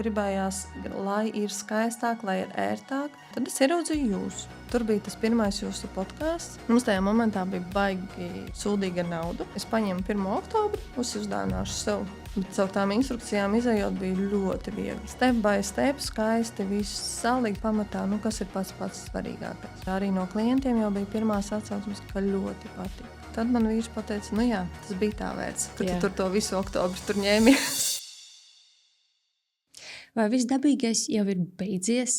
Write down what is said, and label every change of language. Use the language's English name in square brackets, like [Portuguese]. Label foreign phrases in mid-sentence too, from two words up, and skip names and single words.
[Latvian] Gribējās, lai ir skaistāk, lai ir ērtāk. Tad es ieraudzīju jūs. Tur bija tas pirmais jūsu podkāsts. Mums tajā momentā bija baigi sūdīga nauda. Es paņēmu 1. oktobri, uzdāvināšu sev. Bet caur tām instrukcijām izējot bija ļoti viegli. [English] Step by step, [Latvian] skaisti, viss salīgi pamatā, kas ir pats svarīgākais. Arī no klientiem jau bija pirmās atsauksmes, ka ļoti patīk. Tad man vīrs pateica, jā, tas bija tā vērts, ka tu tur to visu oktobri tur ņēmies. Vai viss dabīgais jau ir beidzies?